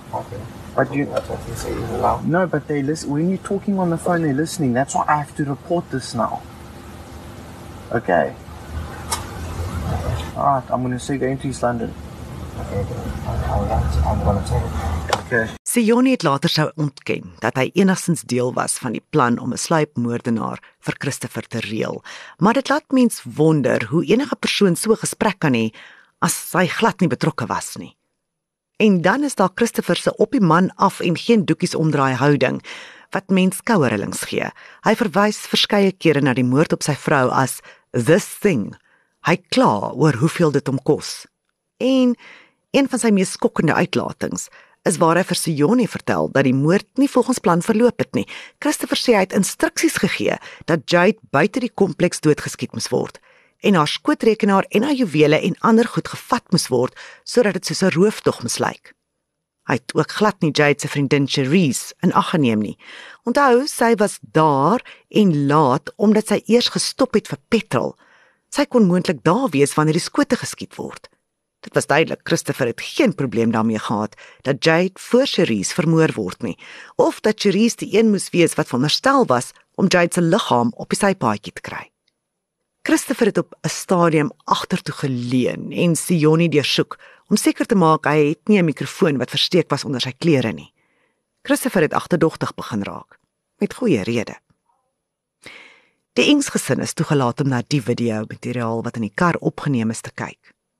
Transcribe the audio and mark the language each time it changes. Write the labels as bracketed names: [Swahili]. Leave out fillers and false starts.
[English] Okay. But you... That's what you say even now? No, but they listen. When you're talking on the phone, they're listening. That's why I have to report this now. Okay. Alright, I'm going to say going to East London. Okay, I'm going to tell you. Okay. [Afrikaans] Sione het later sou ontken dat hy enigstens deel was van die plan om 'n sluipmoordenaar vir Christopher te reël, maar dit laat mens wonder hoe enige persoon so 'n gesprek kan hê as hy glad nie betrokke was nie. En dan is daar Christopher se op die man af en geen doekies omdraai houding wat mens skouerrillings gee. Hy verwys verskeie kere na die moord op sy vrou as this thing. Hy kla oor hoeveel dit hom kos. En een van sy mees skokkende uitlatings is waar hy vir Sione vertel dat die moord nie volgens plan verloop het nie. Christopher sê hy het instruksies gegee dat Jade buite die kompleks doodgeskiet moes word en haar skootrekenaar en haar juwele en ander goed gevat moes word sodat dit soos 'n rooftog moes lyk. Hy het ook glad nie Jade se vriendin Cherise in ag geneem nie. Onthou, sy was daar en laat omdat sy eers gestop het vir petrol. Sy kon moontlik daar wees wanneer die skote geskiet word. Dit was duidelik, Christopher het geen probleem daarmee gehad dat Jade voor Cherise vermoor word nie, of dat Cherise die een moes wees wat veronderstel was om Jade se liggaam op die sypaadjie te kry. Christopher het op 'n stadium agtertoe geleun en Sione deursoek om seker te maak hy het nie 'n mikrofoon wat versteek was onder sy klere nie. Christopher het agterdogtig begin raak, met goeie rede. Die Ings gesin is toegelaat om na die video-materiaal wat in die kar opgeneem is te kyk.